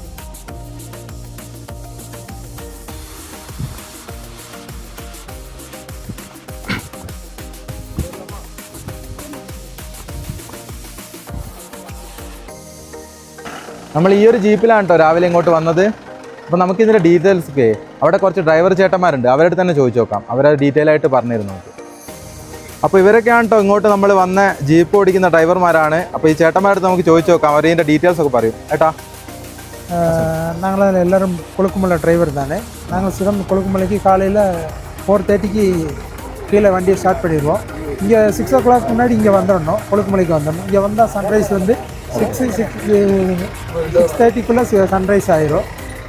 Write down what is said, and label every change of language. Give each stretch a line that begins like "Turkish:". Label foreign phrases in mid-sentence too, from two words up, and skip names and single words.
Malayalam: നമ്മൾ ഈ ഒരു ജീപ്പിലാണ് കേട്ടോ രാവിലെ ഇങ്ങോട്ട് വന്നത്. അപ്പോൾ നമുക്കിതിൻ്റെ ഡീറ്റെയിൽസൊക്കെ അവിടെ കുറച്ച് ഡ്രൈവർ ചേട്ടന്മാരുണ്ട്, അവരുടെ തന്നെ ചോദിച്ചു നോക്കാം. അവരത് ഡീറ്റെയിൽ ആയിട്ട് പറഞ്ഞിരുന്നു നമുക്ക്. അപ്പോൾ ഇവരൊക്കെയാണ് കേട്ടോ ഇങ്ങോട്ട് നമ്മൾ വന്ന ജീപ്പ് ഓടിക്കുന്ന ഡ്രൈവർമാരാണ്. അപ്പോൾ ഈ ചേട്ടന്മാരുടെ നമുക്ക് ചോദിച്ചു നോക്കാം, അവർ ഇതിൻ്റെ ഡീറ്റെയിൽസ് ഒക്കെ പറയും. ഏട്ടാ,
Tamil: நாங்கள் எல்லோரும் கொழுக்குமலை டிரைவர் தானே. நாங்கள் சிதம் கொழுக்குமலைக்கு காலையில் 4:30க்கு கீழே வண்டியை ஸ்டார்ட் பண்ணிடுவோம். இங்கே 6 o'clock முன்னாடி இங்கே வந்துடணும், கொழுக்குமலைக்கு வந்துடணும். இங்கே வந்தால் சன்ரைஸ் வந்து 6:30க்குள்ளே சன்ரைஸ் ஆயிரும்.